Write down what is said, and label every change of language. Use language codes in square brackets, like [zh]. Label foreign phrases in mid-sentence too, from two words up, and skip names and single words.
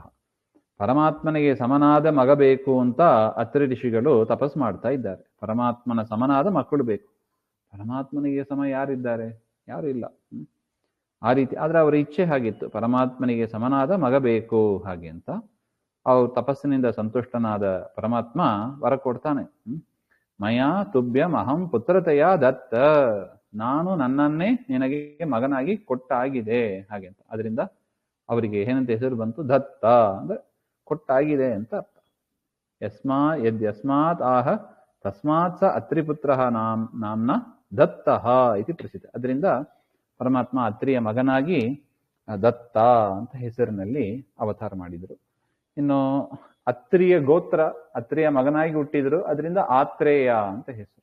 [kn] ಪರಮಾತ್ಮನಿಗೆ ಸಮನಾದ ಮಗ ಬೇಕು ಅಂತ ಅತ್ರಿ ಋಷಿಗಳು ತಪಸ್ ಮಾಡ್ತಾ ಇದ್ದಾರೆ. ಪರಮಾತ್ಮನ ಸಮನಾದ ಮಕ್ಕಳು ಬೇಕು. ಪರಮಾತ್ಮನಿಗೆ ಸಮ ಯಾರಿದ್ದಾರೆ? ಯಾರು ಇಲ್ಲ. ಆ ರೀತಿ ಆದ್ರೆ ಅವರ ಇಚ್ಛೆ ಹಾಗಿತ್ತು, ಪರಮಾತ್ಮನಿಗೆ ಸಮನಾದ ಮಗ ಬೇಕು ಹಾಗೆ ಅಂತ. ಅವ್ರು ತಪಸ್ಸಿನಿಂದ ಸಂತುಷ್ಟನಾದ ಪರಮಾತ್ಮ ವರ ಕೊಡ್ತಾನೆ. [sa] ಮಯಾ ತುಭ್ಯಂ ಅಹಂ ಪುತ್ರತೆಯ ದತ್ತ. [kn] ನಾನು ನನ್ನನ್ನೇ ನಿನಗೆ ಮಗನಾಗಿ ಕೊಟ್ಟಾಗಿದೆ ಹಾಗೆ ಅಂತ. ಅದರಿಂದ ಅವರಿಗೆ ಏನಂತ ಹೆಸರು ಬಂತು? ದತ್ತ ಅಂದ್ರೆ ಕೊಟ್ಟಾಗಿದೆ ಅಂತ ಅರ್ಥ. [sa] ಯಸ್ಮಾತ್ ಆಹ ತಸ್ಮಾತ್ ಸ ಅತ್ರಿಪುತ್ರ ನಾಮ್ನ ದತ್ತಃ ಇತಿ ಪ್ರಸಿದ್ಧ. [kn] ಅದರಿಂದ ಪರಮಾತ್ಮ ಅತ್ರಿಯ ಮಗನಾಗಿ ದತ್ತ ಅಂತ ಹೆಸರಿನಲ್ಲಿ ಅವತಾರ ಮಾಡಿದರು. ಇನ್ನು ಅತ್ರಿಯ ಗೋತ್ರ, ಅತ್ರಿಯ ಮಗನಾಗಿ ಹುಟ್ಟಿದ್ರು, ಅದರಿಂದ ಆತ್ರೇಯ ಅಂತ ಹೆಸರು.